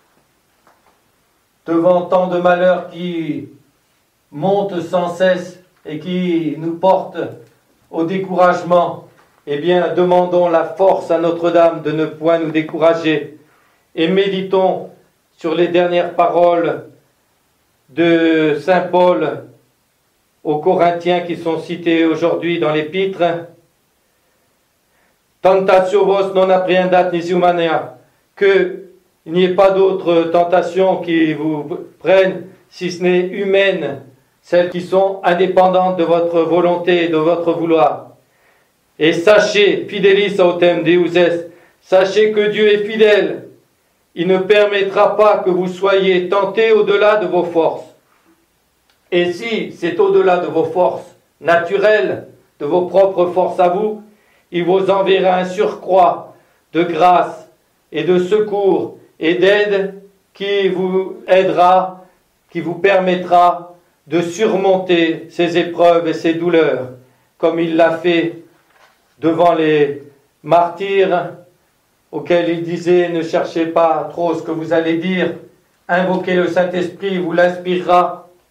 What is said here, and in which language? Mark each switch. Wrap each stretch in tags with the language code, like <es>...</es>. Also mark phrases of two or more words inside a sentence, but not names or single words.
<fr>devant tant de malheurs qui montent sans cesse et qui nous portent au découragement, eh bien, demandons la force à Notre-Dame de ne point nous décourager et méditons sur les dernières paroles de Saint Paul aux Corinthiens qui sont citées aujourd'hui dans l'Épître.</fr> <la>Tentatio vos non apprehendat nisi humanea,</la> <fr>qu'il n'y ait pas d'autres tentations qui vous prennent si ce n'est humaines, celles qui sont indépendantes de votre volonté et de votre vouloir. Et sachez,</fr> <la>fidelis autem Deus est,</la> <fr>sachez que Dieu est fidèle. Il ne permettra pas que vous soyez tentés au-delà de vos forces. Et si c'est au-delà de vos forces naturelles, de vos propres forces à vous, il vous enverra un surcroît de grâce et de secours et d'aide qui vous aidera, qui vous permettra de surmonter ces épreuves et ces douleurs, comme il l'a fait devant les martyrs, auxquels il disait « Ne cherchez pas trop ce que vous allez dire, invoquez le Saint-Esprit, vous l'inspirera.</fr>